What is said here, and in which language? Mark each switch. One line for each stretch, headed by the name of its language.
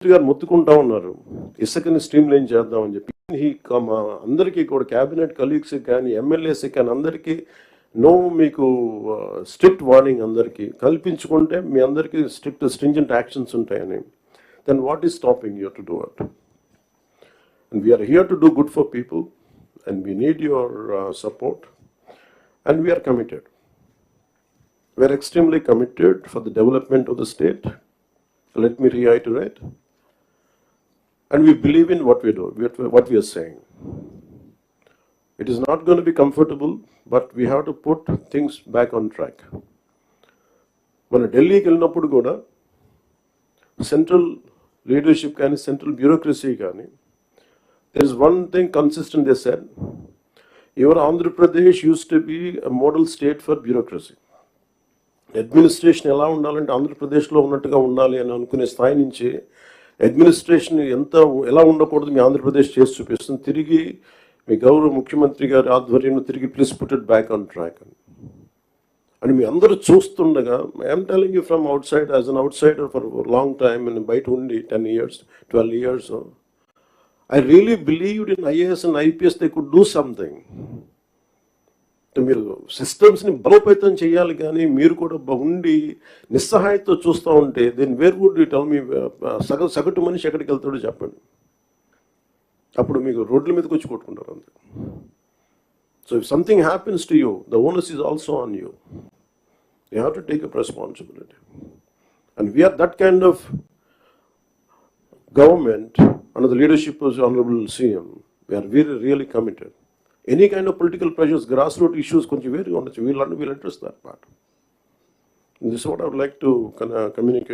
Telugu: గారు మొత్తుకుంటా ఉన్నారు ఇసుకని స్ట్రీమ్ లైన్ చేద్దామని చెప్పి అందరికీ కూడా క్యాబినెట్ కలీగ్స్ కానీ ఎమ్మెల్యేస్ కానీ అందరికీ మీకు స్ట్రిక్ట్ వార్నింగ్ అందరికీ కల్పించుకుంటే మీ అందరికీ స్ట్రింజెంట్ యాక్షన్స్ ఉంటాయని
English: Then what is stopping you to do it and we're here to do good for people and we need your support and we're committed we're extremely committed for the development of the state. Let me reiterate. And we believe in what we do, what we are saying. It is not going to be comfortable, but we have to put things back on track. When Delhi
Telugu: kellinappudu kuda
English: central leadership kani central bureaucracy kani there is one thing consistent. They said your Andhra Pradesh used to be a model state for bureaucracy.
Telugu: Administration ఎలా ఉండాలంటే ఆంధ్రప్రదేశ్లో ఉన్నట్టుగా ఉండాలి అని అనుకునే స్థాయి నుంచి administration ఎలా ఉండకూడదు మీ ఆంధ్రప్రదేశ్ చేసి చూపిస్తుంది. తిరిగి మీ గౌరవ ముఖ్యమంత్రి గారి ఆధ్వర్యంలో తిరిగి
English: please put it back on track
Telugu: అని మీ అందరూ చూస్తుండగా
English: I'm telling you from out side as an out cider for long time
Telugu: అని బయట ఉండి
English: 10 years 12 years I really believed in IAS and IPS they could do something.
Telugu: మీరు సిస్టమ్స్ని బలోపేతం చేయాలి కానీ మీరు కూడా ఉండి నిస్సహాయతో చూస్తూ ఉంటే
English: then where would you tell me
Telugu: సగటు మనిషి ఎక్కడికి వెళ్తాడో చెప్పండి. అప్పుడు మీకు రోడ్ల మీదకి వచ్చి కొట్టుకుంటారు అంతే.
English: So if something happens to you the onus is also on you. You have to take up responsibility and we are that kind of government under the leadership of honourable CM. We are really committed. Any kind of political pressures, grassroots issues, we'll address that part. This is what I would like to communicate.